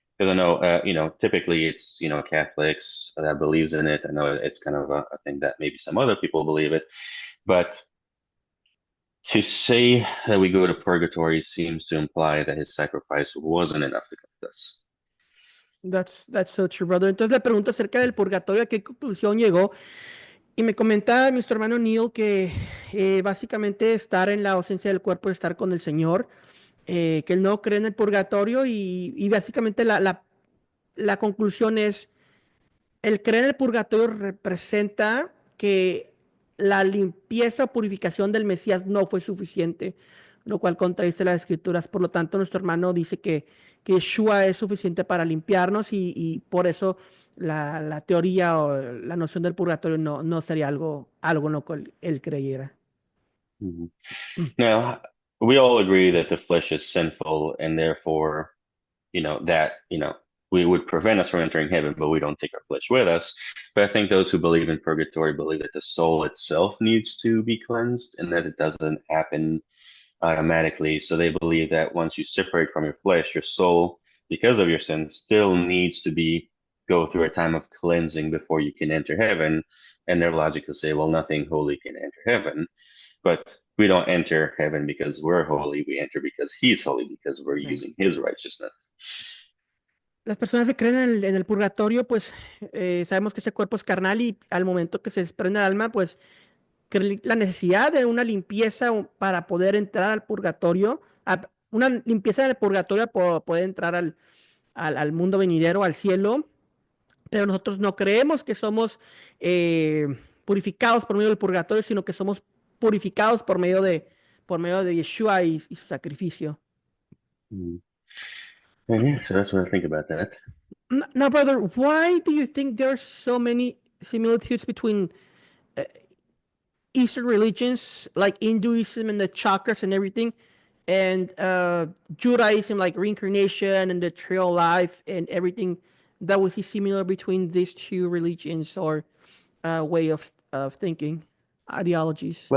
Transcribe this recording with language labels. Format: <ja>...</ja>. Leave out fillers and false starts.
<en>Because I know, typically it's, Catholics that believes in it. I know it's kind of a thing that maybe some other people believe it, but to say that we go to purgatory seems to imply that his sacrifice wasn't enough to cleanse us. That's so true, brother.</en> <es>Entonces le pregunto acerca del purgatorio, a qué conclusión llegó. Y me comenta nuestro hermano Neil que básicamente estar en la ausencia del cuerpo es estar con el Señor, que él no cree en el purgatorio y básicamente la conclusión es, el creer en el purgatorio representa que la limpieza o purificación del Mesías no fue suficiente, lo cual contradice las escrituras. Por lo tanto, nuestro hermano dice que Yeshua es suficiente para limpiarnos y por eso la teoría o la noción del purgatorio no sería algo en lo cual él creyera. Mhm.</es> <en>Now, we all agree that the flesh is sinful and therefore, we would prevent us from entering heaven, but we don't take our flesh with us. But I think those who believe in purgatory believe that the soul itself needs to be cleansed and that it doesn't happen automatically. So they believe that once you separate from your flesh, your soul, because of your sin, still needs to be go through a time of cleansing before you can enter heaven. And their logic will say, well, nothing holy can enter heaven. But we don't enter heaven because we're holy. We enter because he's holy, because we're</en> <es>Sí.</es> <en>using his righteousness.</en> <es>Las personas que creen en el purgatorio, pues sabemos que ese cuerpo es carnal y al momento que se desprende el alma, pues que la necesidad de una limpieza para poder entrar al purgatorio, una limpieza del purgatorio para poder entrar al mundo venidero, al cielo, pero nosotros no creemos que somos purificados por medio del purgatorio, sino que somos purificados por medio de Yeshua y su sacrificio. Mm.</es> <en>And yeah, so that's what I think about that. Now, brother, why do you think there are so many similitudes between uh, Eastern religions like Hinduism and the chakras and everything, and Judaism like reincarnation and the trail life and everything that we see similar between these two religions or way of thinking, ideologies.</en>